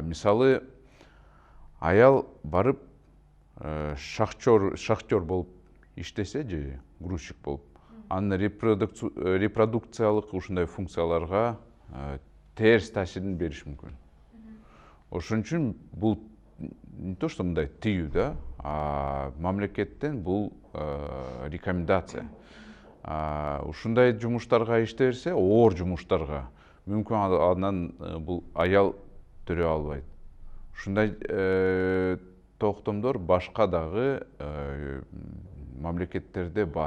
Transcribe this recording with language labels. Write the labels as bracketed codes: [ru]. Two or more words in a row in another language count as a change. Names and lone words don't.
[ky] Мисалы, аял барып шахтер болуп иштесе же грузчик болуп, анын репродукциялык ушундай функцияларга терс таасирин бериш мүмкүн. Ошон үчүн бул [ru] не то что [ky] мындай тыюу да, мамлекеттен бул рекомендация. Ушундай жумуштарга иште берсе, оор жумуштарга мүмкүн анан бул аял төрө албайт. Ушундай токтомдор башка дагы мамлекеттерде бар.